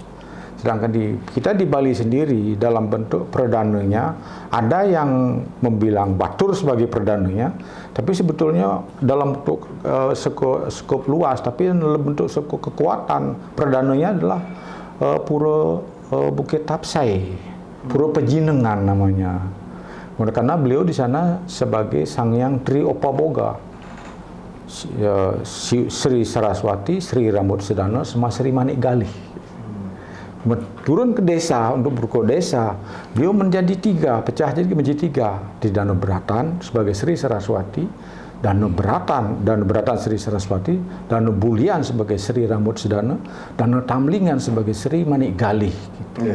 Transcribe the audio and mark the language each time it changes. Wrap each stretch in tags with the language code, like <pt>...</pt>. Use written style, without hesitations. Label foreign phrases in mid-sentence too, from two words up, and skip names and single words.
<id>Sedangkan kita di Bali sendiri dalam bentuk perdananya ada yang membilang Batur sebagai perdananya, tapi sebetulnya dalam bentuk skop luas, tapi dalam bentuk kekuatan perdananya adalah Pura Bukit Tapsai, Pura Pejinengan namanya. Karena beliau di sana sebagai Sangyang Tri Opaboga, Sri Saraswati, Sri Rambut Sedana, sama Sri Manik Galih. Turun ke desa untuk berkot desa, beliau menjadi tiga, pecah jadi menjadi tiga. Di Danau Beratan sebagai Sri Saraswati, Danau Beratan Sri Saraswati, Danau Bulian sebagai Sri Rambut Sedana, Danau Tamlingan sebagai Sri Manik Galih. Gitu.</id>